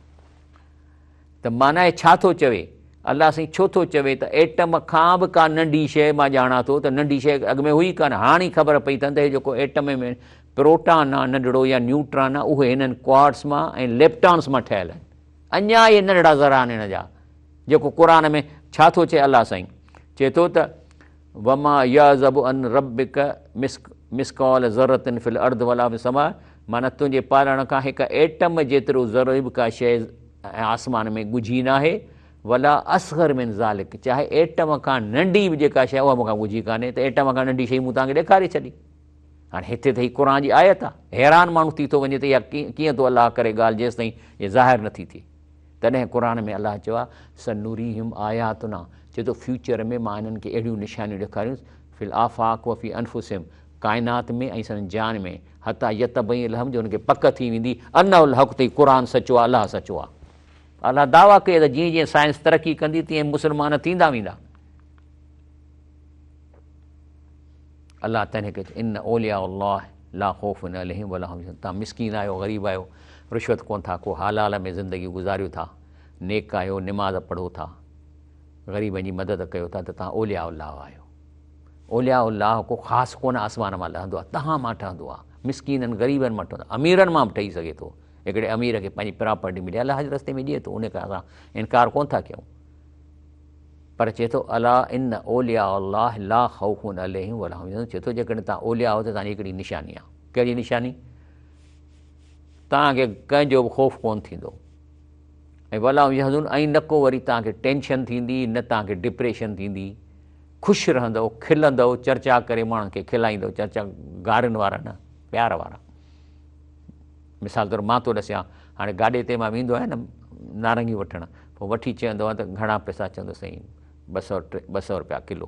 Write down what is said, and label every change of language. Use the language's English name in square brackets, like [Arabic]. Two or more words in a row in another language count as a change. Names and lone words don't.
[Sindhi] त माना छा थो चवे, अलाह साईं छो थो चवे त एटम खां बि का नंढी शइ मां ॼाणा थो, त नंढी शइ अॻु में हुई कान, हाणे ख़बर पई अथनि त हे जेको एटम में प्रोटॉन आहे नंढड़ो या न्यूट्रॉन आहे, उहे हिननि क्वार्क्स मां ऐं लेप्टॉन्स मां ठहियल आहिनि। अञा इहे नंढड़ा ज़रा आहिनि हिन जा, जेको क़ुर में छा थो चए अलाह साईं, चए थो त [Arabic] وما يعزب عن ربك من مثقال ذرة في الأرض ولا في السماء, [Sindhi] माना तुंहिंजे पालण खां हिकु एटम जेतिरो ज़रो बि का शइ आसमान में ॻुझी न आहे, [Arabic] ولا أصغر من ذلك, [Sindhi] चाहे एटम खां नंढी बि जेका शइ उहा मूंखां ॻुझी कान्हे, त एटम खां नंढी शइ मूं तव्हांखे ॾेखारे छॾी। हाणे हिते त ही क़ुर जी आयत आहे, हैरान माण्हू थी थो वञे त इहा कीअं थो अलाह करे ॻाल्हि जेसि ताईं इहा ज़ाहिर नथी थिए। तॾहिं क़ुर में अलाह चयो आहे [Arabic] سنريهم آياتنا, [Sindhi] चए थो फ्यूचर में मां हिननि खे अहिड़ियूं निशानियूं ॾेखारियूं [Arabic] في الآفاق وفي أنفسهم, [Sindhi] काइनात में ऐं संदनि जान में, [Arabic] حتى يتبين لهم, [Sindhi] जो हुनखे पक थी वेंदी [Arabic] أنه الحق, [Sindhi] त क़ुर सचो आहे, अलाह सचो आहे। अलाह दावा कए त जीअं जीअं साइंस तरक़ी कंदी तीअं मुस्लमान थींदा वेंदा। अलाह तंहिं करे [Arabic] إن أولياء الله لا خوف عليهم ولا هم يحزنون, [Sindhi] तव्हां मिसकीन आहियो, ग़रीब आहियो, रिश्वत कोन था को, हालाल में ज़िंदगी गुज़ारियो था, नेक आहियो, निमाज़ पढ़ो था, ग़रीबनि जी मदद कयो था, त तव्हां [Arabic] أولياء الله [Sindhi] आहियो। [Arabic] أولياء الله [Sindhi] को ख़ासि कोन आसमान मां लहंदो आहे, तव्हां मां ठहंदो आहे, मिसकीननि ग़रीबनि मां ठहंदो आहे, अमीरनि मां बि ठही सघे थो। हिकिड़े अमीर खे पंहिंजी प्रॉपर्टी मिले, अलाह जे रस्ते में ॾिए थो, उन खां असां इनकार कोन था कयूं। पर चए थो [Arabic] ألا إن أولياء الله لا خوف عليهم ولا هم يحزنون, [Sindhi] चए थो जेकॾहिं तव्हां औलिया आहियो त तव्हांजी हिकिड़ी निशानी आहे। कहिड़ी निशानी? तव्हांखे कंहिंजो बि ख़ौफ़ कोन थींदो, ऐं [Arabic] ولا هم يحزنون, [Sindhi] ऐं न को वरी तव्हांखे टेंशन थींदी, न तव्हांखे डिप्रेशन थींदी, ख़ुशि रहंदव, खिलंदव, चर्चा करे माण्हुनि खे खिलाईंदव, चर्चा गारियुनि वारा न, प्यार वारा। मिसाल तौरु मां थो ॾसियां, हाणे गाॾे ते मां वेंदो आहियां न नारंगी वठणु, पोइ वठी चवंदो आहे त घणा पैसा, चवंदो साईं 200 रुपया किलो।